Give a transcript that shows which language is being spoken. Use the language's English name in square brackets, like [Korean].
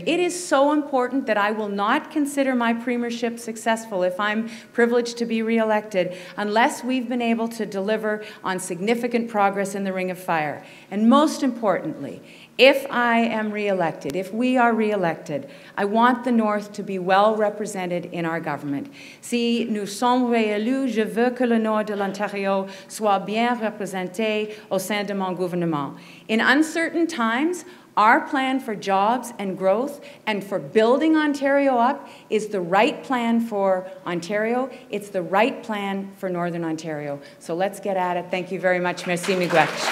[English] It is so important that I will not consider my premiership successful if I'm privileged to be re-elected unless we've been able to deliver on significant progress in the Ring of Fire. And most importantly, if I am re-elected, if we are re-elected, I want the North to be well represented in our government. [French] Si nous sommes réélus, je veux que le Nord de l'Ontario soit bien représenté au sein de mon gouvernement. [English] In uncertain times, our plan for jobs and growth and for building Ontario up is the right plan for Ontario. It's the right plan for Northern Ontario. So let's get at it. Thank you very much. Merci, miigwech.